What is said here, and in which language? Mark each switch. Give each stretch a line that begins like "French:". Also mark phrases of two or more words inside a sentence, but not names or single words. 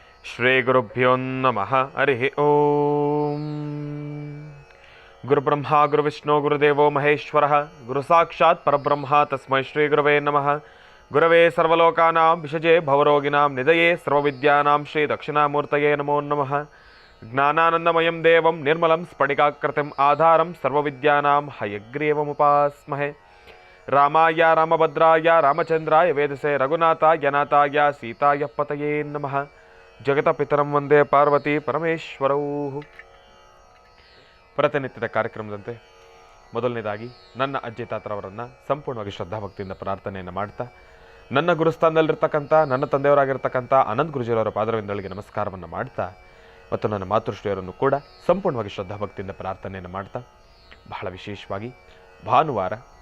Sanskrit: श्रीगुरुभ्यो नमः। हरि ओं. गुरुब्रह्म गुरुविष्णु गुरुदेवो महेश्वर गुरु साक्षात् परब्रह्म तस्मै श्री गुरवे नमः. गुरवे सर्वलोकानां विषजे भवरोगिणां निधये सर्वविद्यानां श्री दक्षिणामूर्तये नमो नमः. ज्ञानानन्दमयं देवं निर्मलं स्फटिकाकृतिं आधारं सर्वविद्यानां हयग्रीवमुपास्महे. रामाय रामभद्राय रामचन्द्राय वेदसे रघुनाथाय नाथाय सीताय पतये नमः. जगत पितरं वन्दे पार्वति परमेश्वरौ.
Kannada: ಪ್ರತಿನಿತ್ಯದ ಕಾರ್ಯಕ್ರಮದಂತೆ ಮೊದಲನೇದಾಗಿ ನನ್ನ ಅಜ್ಜಿ ತಾತರವರನ್ನು ಸಂಪೂರ್ಣವಾಗಿ ಶ್ರದ್ಧಾಭಕ್ತಿಯಿಂದ ಪ್ರಾರ್ಥನೆಯನ್ನು ಮಾಡ್ತಾ, ನನ್ನ ಗುರುಸ್ಥಾನದಲ್ಲಿರ್ತಕ್ಕಂಥ ನನ್ನ ತಂದೆಯವರಾಗಿರ್ತಕ್ಕಂಥ ಅನಂತ್ ಗುರುಜಿಯವರ ಪಾದರವಿಂದಗಳಿಗೆ ನಮಸ್ಕಾರವನ್ನು ಮಾಡ್ತಾ, ಮತ್ತು ನನ್ನ ಮಾತೃಶ್ರೀಯರನ್ನು ಕೂಡ ಸಂಪೂರ್ಣವಾಗಿ ಶ್ರದ್ಧಾಭಕ್ತಿಯಿಂದ ಪ್ರಾರ್ಥನೆಯನ್ನು ಮಾಡ್ತಾ, ಬಹಳ ವಿಶೇಷವಾಗಿ ಭಾನುವಾರ